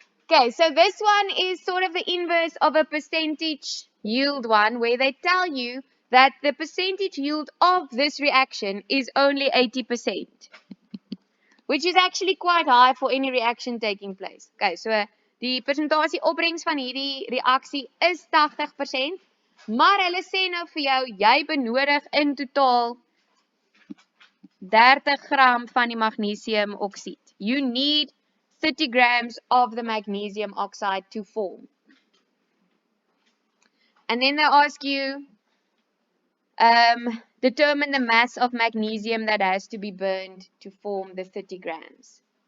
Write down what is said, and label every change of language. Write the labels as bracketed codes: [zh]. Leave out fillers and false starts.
[en] Okay, so this one is sort of the inverse of a percentage yield one, where they tell you that the percentage yield of this reaction is only 80%, which is actually quite high for any reaction taking place. [af] Okay, so die persentasie opbrengs van hierdie reaksie is 80%, maar hulle sê nou vir jou, jy benodig in totaal 30 gram van die magnesium oksied. [en] You need 30 grams of the magnesium oxide to form. And then they ask you, determine the mass of magnesium that has to be burned to form the 30 grams.